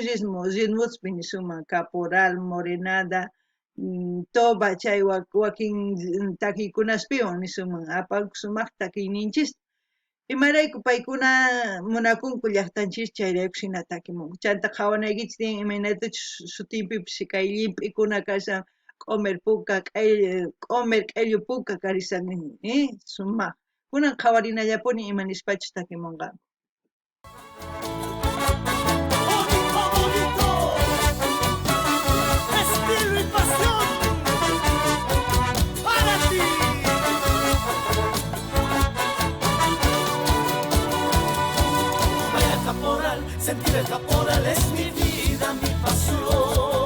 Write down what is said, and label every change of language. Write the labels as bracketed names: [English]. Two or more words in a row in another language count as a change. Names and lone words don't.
[Quechua] ritmospi nisuma Caporal, Morenada, Toba chay wakin takiykunaspiwan nisuma apanku sumaq takiyninchis imarayku paykuna munakunku llaqtanchis chayrayku hina takimunku chanta qhawanaykichis tiyan imaynatachus sutinpipish kay llimp'ikuna kashan q'umir puka q'umir q'illu puka karishan sumaq kunan qhawarinallapuni imanispachu takimunqaku [Spanish] Bonito, estilo y pasión para ti. Baila caporal, sentir el caporal es mi vida, mi pasión.